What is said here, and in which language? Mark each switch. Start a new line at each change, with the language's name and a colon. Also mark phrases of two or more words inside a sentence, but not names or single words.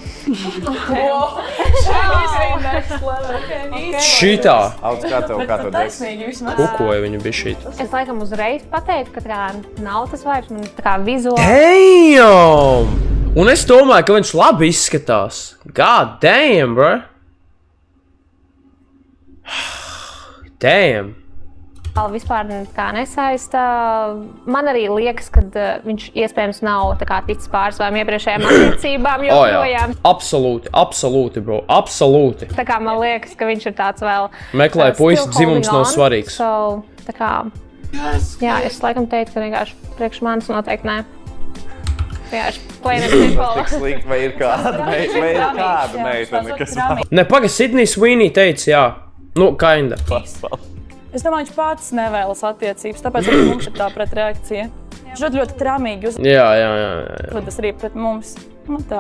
Latvian: Šitā! Kā to dēs? Kukoja viņa bišķīt. Es laikam uzreiz pateiktu, ka tā nav tas vibes, man tā kā vizuāli. Damn! Un es domāju, ka viņš labi izskatās.
English: God damn, bro! Damn!
Latvian: Vispār kā nesaista. Man arī liekas, ka viņš iespējams nav tā kā ticis pār savām iepriekšējām attiecībām joprojām. Absolūti, bro, absolūti. Tā kā man liekas, ka viņš ir tāds vēl... Meklēja puisi, dzimums nav svarīgs. Tā kā, jā, es laikam teicu, ka vienkārši priekš manis noteikti nē. Vienkārši
English: plain and simple.
Latvian: Tik slikti, vai ir kāda meitene, kas vēl? Ne, paga, Sidney Sweeney teica, jā. Nu, kinda. Es domāju, viņš pats nevēlas attiecības, tāpēc arī mums ir tā pretreakcija. Viņš ļoti tramīgi Jā. uzvedas arī pret mums. Nu tā.